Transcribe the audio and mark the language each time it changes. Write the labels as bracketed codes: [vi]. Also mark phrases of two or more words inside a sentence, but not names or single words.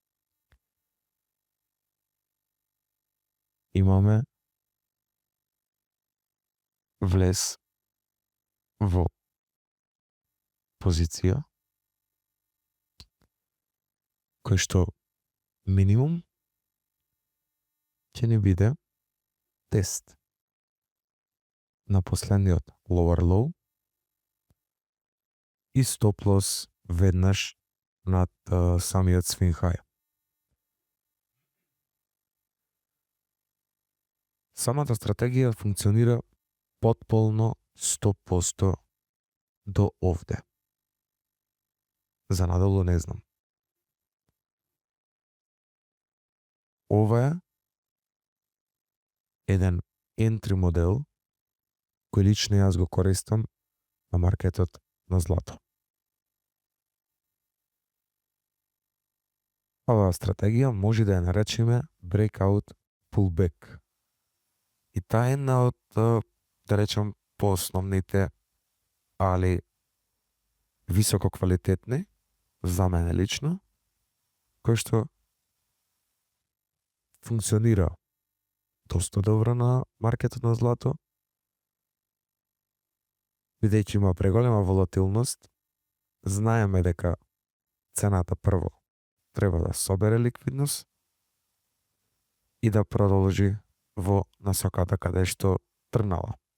[mk] имаме влез во позиција кој што минимум ќе ни биде тест на последниот [en] lower low [mk] и [en] stop loss [mk] веднаш над самиот [en] swing high. [mk] Самата стратегија функционира потполно 100% до овде. За надолу не знам. Ова е еден entry модел кој лично јас го користам на маркетот на злато. Оваа стратегија може да ја наречеме [en] breakout pullback. [mk] И таа е една од, да речем, поосновните, али високо квалитетни, за мене лично, кој што функционира доста добро на маркетот на злато, бидејќи има преголема волатилност, знаеме дека цената прво треба да собере ликвидност и да продолжи во насоката каде што тргнала.